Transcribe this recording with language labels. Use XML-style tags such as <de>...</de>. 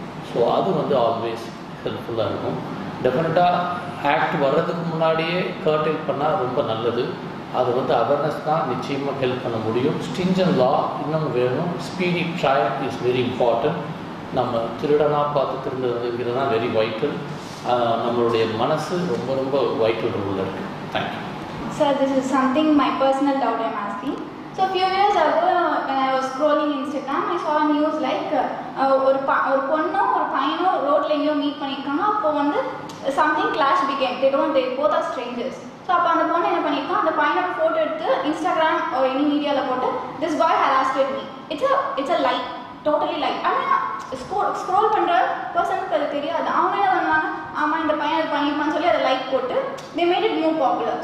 <ta>So அது வந்து always ஹெல்ப்ஃபுல்லாக இருக்கும். டெஃபினட்டாக ஆக்ட் வர்றதுக்கு முன்னாடியே கர்டைல் பண்ணால் ரொம்ப நல்லது. அது வந்து அவேர்னஸ் தான் நிச்சயமாக ஹெல்ப் பண்ண முடியும். ஸ்ட்ரிஞ்சன்ட் லா இன்னும் வேணும்.</ta> <en>Speedy trial is very important.</en> <ta>நம்ம திருடனாக பார்த்து திருடுறதுங்கிறது தான் வெரி வைட்டல். நம்மளுடைய மனசு ரொம்ப ரொம்ப வைட்டல் ரோலில் இருக்குது.</ta> <en>Thank you. Sir, this is something my personal doubt I'm asking. So a few years ago, when I was scrolling Instagram, I saw a news like</en> <ta>ஒரு பொண்ணோ ஒரு பையனோ ரோட்ல எங்கேயோ மீட் பண்ணியிருக்காங்க. அப்போ வந்து</ta> <en>something clash began. They both are strangers.</en> <ta>So அப்போ அந்த பொண்ணு என்ன பண்ணியிருக்கோம், அந்த பையனோட ஃபோட்டோ எடுத்து இன்ஸ்டாகிராம் ஒரு எனி மீடியாவில் போட்டு</ta> <en>This boy harassed me. It's a lie, totally lie.</en> <ta>ஆனால் ஸ்க்ரோல் பண்ணுற பர்சனுக்கு அது தெரியாது. அவங்க என்ன பண்ணுவாங்க, ஆமாம் இந்த பையன் அது பண்ணியிருப்பான்னு சொல்லி அதை லைக் போட்டு</ta> <en>They made it more popular.</en>